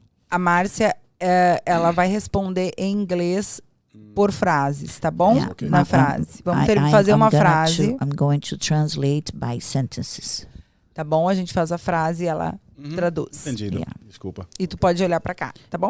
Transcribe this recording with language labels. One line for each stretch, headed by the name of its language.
Portuguese: A Márcia, ela vai responder em inglês por frases, tá bom? Yeah, Na frase. Vamos ter que fazer uma frase.
English: I'm going to translate by sentences.
Portuguese: Tá bom? A gente faz a frase e ela traduz. Entendido. Yeah. Desculpa. E tu pode olhar pra cá, tá bom?